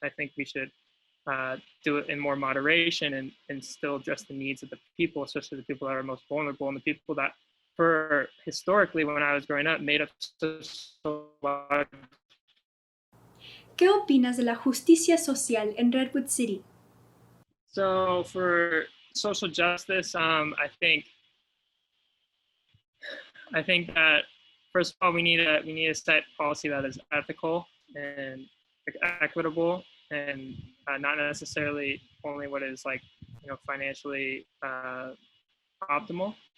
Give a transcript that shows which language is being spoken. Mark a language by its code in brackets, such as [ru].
[en] I think we should do it in more moderation and still address the needs of the people, especially the people that are most vulnerable and the people that, historically, when I was growing up, made up so large. [es] ¿Qué opinas de la justicia social en Redwood City? [en] So for social justice, I think that first of all we need to set policy that is ethical and equitable, and not necessarily only what is financially optimal.